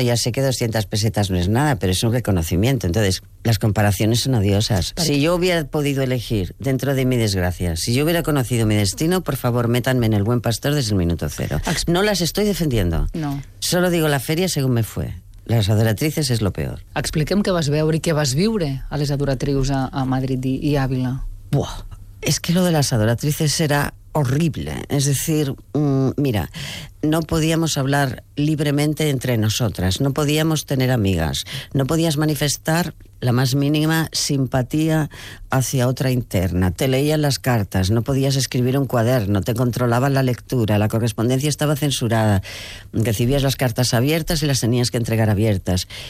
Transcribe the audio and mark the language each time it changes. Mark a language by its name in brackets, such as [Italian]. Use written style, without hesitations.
[Spanish] Ya sé que 200 pesetas no es nada, pero es un reconocimiento. Entonces, las comparaciones son odiosas. Si yo hubiera podido elegir dentro de mi desgracia, si yo hubiera conocido mi destino, por favor, métanme en el Buen Pastor desde el minuto cero. No las estoy defendiendo. No. Solo digo la feria según me fue. [Catalan] Les Adoratrices és [Spanish] lo peor. [Catalan] Expliquem què vas veure i què vas viure a les Adoratrius a Madrid i Ávila. [Spanish] Buah, es que lo de las Adoratrices era horrible. Es decir, mira, no podíamos hablar libremente entre nosotras, no podíamos tener amigas, no podías manifestar la más mínima simpatía hacia otra interna. Te leían las cartas, no podías escribir un cuaderno, te controlaban la lectura, la correspondencia estaba censurada, recibías las cartas abiertas y las tenías que entregar abiertas.